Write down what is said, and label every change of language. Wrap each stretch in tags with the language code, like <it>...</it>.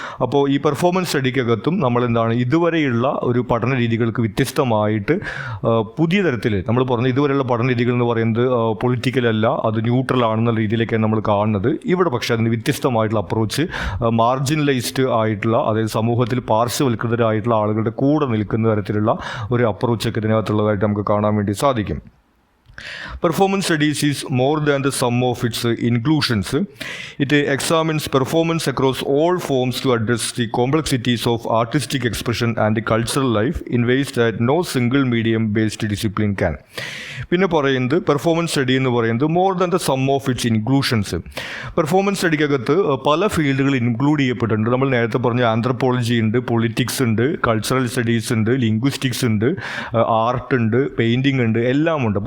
<ml>അപ്പോൾ ഈ പെർഫോമൻസ് സ്റ്റഡിക്കകത്തും നമ്മളെന്താണ്, ഇതുവരെയുള്ള ഒരു പഠന രീതികൾക്ക് വ്യത്യസ്തമായിട്ട് പുതിയ തരത്തിൽ നമ്മൾ പറഞ്ഞ ഇതുവരെയുള്ള പഠന രീതികൾ എന്ന് പറയുന്നത് പൊളിറ്റിക്കൽ അല്ല, അത് ന്യൂട്രൽ ആണെന്നുള്ള രീതിയിലേക്കാണ് നമ്മൾ കാണുന്നത്. ഇവിടെ പക്ഷേ അതിന് വ്യത്യസ്തമായിട്ടുള്ള അപ്രോച്ച്, മാർജിനലൈസ്ഡ് ആയിട്ടുള്ള, അതായത് സമൂഹത്തിൽ പാർശ്വവൽകൃതരായിട്ടുള്ള ആളുകളുടെ കൂടെ നിൽക്കുന്ന തരത്തിലുള്ള ഒരു അപ്രോച്ചൊക്കെ ഇതിനകത്തുള്ളതായിട്ട് നമുക്ക് കാണാൻ വേണ്ടി സാധിക്കും.</ml> <en>Performance studies is more than the sum of its inclusions. It examines performance across all forms to address the complexities of artistic expression and cultural life in ways that no single medium-based discipline can.</en> <ml>പിന്നെ പറയുന്നത് performance study എന്ന് പറയുന്നത്</ml> <en>More than the sum of its inclusions.</en> <ml>Performance സ്റ്റഡിക്കകത്ത് പല ഫീൽഡുകൾ include ചെയ്യപ്പെട്ടിട്ടുണ്ട്. നമ്മൾ നേരത്തെ പറഞ്ഞ ആന്ത്രപ്പോളജി ഉണ്ട്, പൊളിറ്റിക്സ് ഉണ്ട്, കൾച്ചറൽ സ്റ്റഡീസ് ഉണ്ട്, ലിംഗ്വിസ്റ്റിക്സ് ഉണ്ട്, ആർട്ട് ഉണ്ട്, പെയിൻറ്റിംഗ് ഉണ്ട്, എല്ലാം ഉണ്ട്.</ml>